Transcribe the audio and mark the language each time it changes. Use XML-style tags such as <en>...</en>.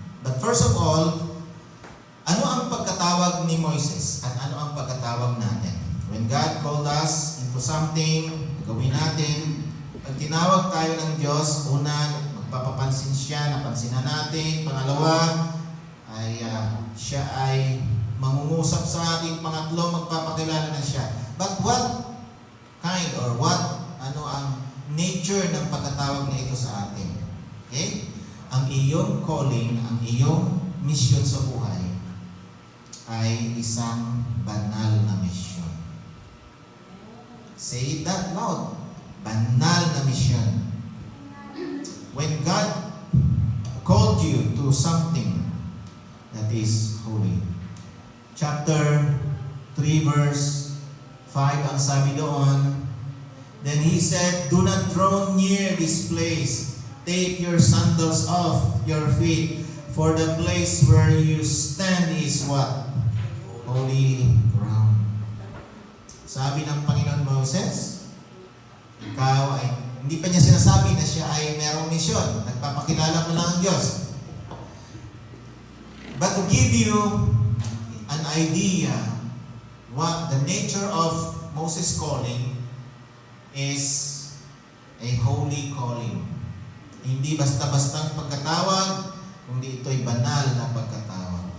<en>But first of all,</en> <tl>ano ang pagkatawag ni Moises at ano ang pagkatawag natin?</tl> <en>When God called us into something,</en> <tl>gawin natin. Pag tinawag tayo ng Diyos, una, magpapapansin siya, napansinan natin. Pangalawa, ay siya ay mangungusap sa ating. Pangatlo, magpapakilala na siya.</tl> <en>But what kind</en> <tl>or ano ang nature ng pagkatawag na ito sa atin? Okay? Ang iyong calling, ang iyong mission sa buhay ay isang banal na mission.</tl> <en>Say that loud.</en> <tl>Banal na mission.</tl> <en>When God called you to something that is holy. Chapter 3 verse 5</en> <tl>ang sabi doon,</tl> <en>then he said, do not draw near this place. Take your sandals off your feet, for the place where you stand is what? Holy ground.</en> <tl>Sabi ng Panginoon Moses, ikaw ay, hindi pa niya sinasabi na siya ay merong misyon. Nagpapakilala mo lang ang Diyos.</tl> <en>But to give you an idea what the nature of Moses' calling is a holy calling.</en> <tl>Hindi basta-bastang pagkatawag, kundi ito'y banal na pagkatawag.</tl>